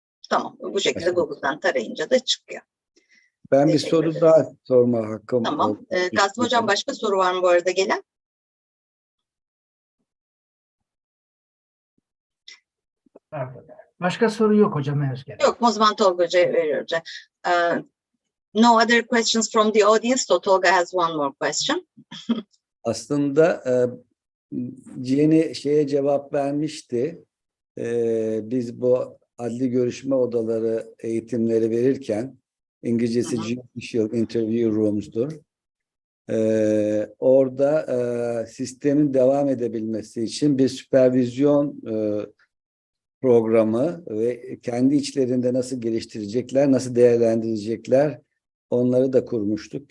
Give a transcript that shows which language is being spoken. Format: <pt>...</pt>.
<tr>Tamam, bu şekilde Google'dan tarayınca da çıkıyor. Ben bir soru daha sorma hakkım. Tamam. Kasım Hocam, başka soru var mı bu arada gelen? Başka soru yok hocam henüz gelen. Yok, o zaman Tolga Hoca'ya veriyorum.</tr> <en>No other questions from the audience, so Tolga has one more question.</en> <tr>Aslında Jenny şeye cevap vermişti. Biz bu adli görüşme odaları eğitimleri verirken, İngilizcesi Judicial Interview Rooms'dur. Orada sistemin devam edebilmesi için bir süpervizyon programı ve kendi içlerinde nasıl geliştirecekler, nasıl değerlendirecekler, onları da kurmuştuk.</tr>